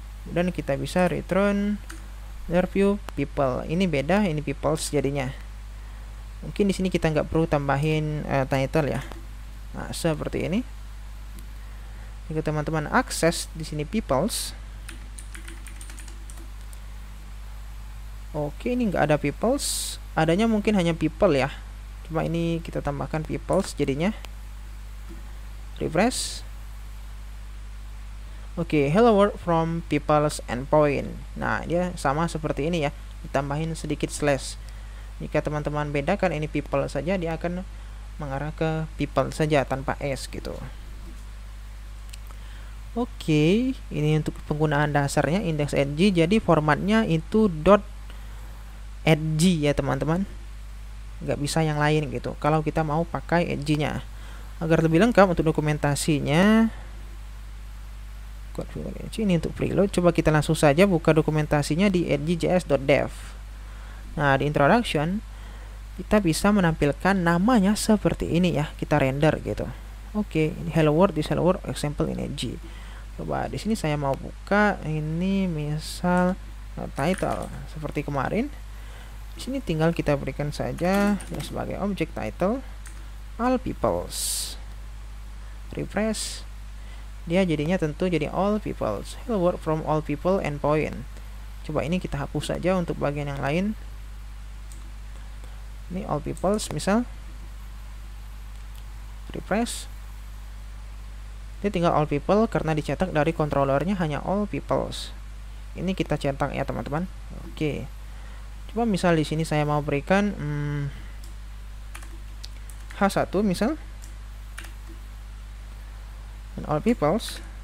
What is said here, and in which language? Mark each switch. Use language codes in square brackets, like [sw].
[id] Dan kita bisa return view people. Ini beda, ini peoples jadinya. Mungkin di sini kita nggak perlu tambahin title ya. Nah, seperti ini. Jika teman-teman akses di sini peoples, oke, ini nggak ada peoples, adanya mungkin hanya people ya. Cuma ini kita tambahkan peoples jadinya. Refresh. [en] Oke, hello world from people's endpoint. [id] Nah, dia sama seperti ini ya. Ditambahin sedikit slash. Jika teman-teman bedakan ini people saja, dia akan mengarah ke people saja tanpa s gitu. Oke, ini untuk penggunaan dasarnya index Edge. Jadi formatnya itu Edge ya teman-teman, nggak bisa yang lain gitu kalau kita mau pakai Edge-nya. Agar lebih lengkap untuk dokumentasinya, ini untuk preload, coba kita langsung saja buka dokumentasinya di edge.js.dev. Nah, di introduction kita bisa menampilkan namanya seperti ini ya, kita render gitu. Oke, ini hello world, di [en] hello world example in Edge. [id] Coba di sini saya mau buka ini misal title seperti kemarin. Di sini tinggal kita berikan saja ya sebagai objek title all peoples. Refresh. Dia jadinya tentu jadi all peoples. [en] Hello world from all people endpoint. [id] Coba ini kita hapus saja untuk bagian yang lain. Ini all peoples misal. Refresh. Dia tinggal all people karena dicetak dari controllernya hanya all peoples. Ini kita cetak ya teman-teman. Oke. Coba misal di sini saya mau berikan H1 misal, dan all peoples.